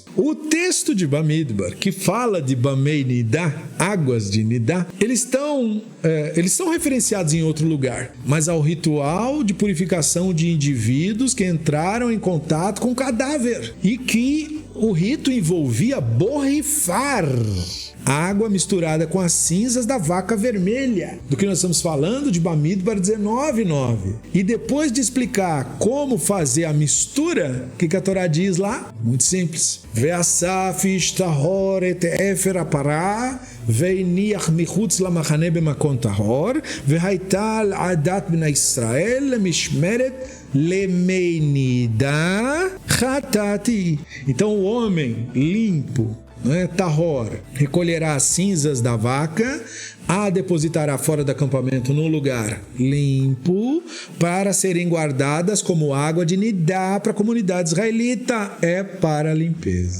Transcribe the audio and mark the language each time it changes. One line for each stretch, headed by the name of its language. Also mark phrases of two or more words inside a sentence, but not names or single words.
Portuguese: O texto de Bamidbar, que fala de
Hebrew: במי נדה,
Portuguese: águas de Nidá, eles são referenciados em outro lugar, mas ao ritual de purificação de indivíduos que entraram em contato com o cadáver e que o rito envolvia borrifar água misturada com as cinzas da vaca vermelha, do que nós estamos falando de Bamidbar 19:9. E depois de explicar como fazer a mistura, o que a Torá diz lá? Muito simples.
Hebrew: ואסף איש טהור את אפר הפרה והניח מחוץ למחנה במקום טהור והיתה לעדת בני ישראל למשמרת למי נדה חטאת.
Portuguese: Então o homem limpo, tahor, recolherá as cinzas da vaca, a depositará fora do acampamento num lugar limpo para serem guardadas como água de Nidá para a comunidade israelita. É para a limpeza.